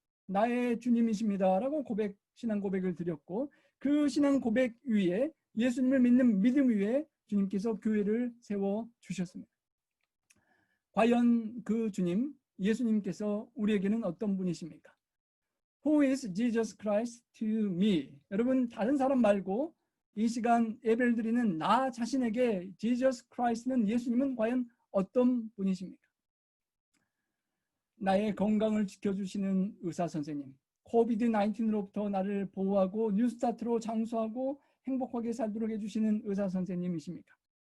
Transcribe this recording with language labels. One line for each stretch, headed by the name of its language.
Korean: 나의 주님이십니다. 라고 신앙 고백을 드렸고, 그 신앙 고백 위에 예수님을 믿는 믿음 위에 주님께서 교회를 세워주셨습니다. 과연 그 주님, 예수님께서 우리에게는 어떤 분이십니까?
English: Who is Jesus Christ to me?
Korean: 여러분, 다른 사람 말고 이 시간 예배를 드리는 나 자신에게 Jesus Christ는, 예수님은 과연 어떤 분이십니까? 나의 건강을 지켜주시는 의사 선생님, 코비드-19로부터 나를 보호하고 뉴스타트로 장수하고 행복하게 살도록 해주시는 의사 선생님이십니까?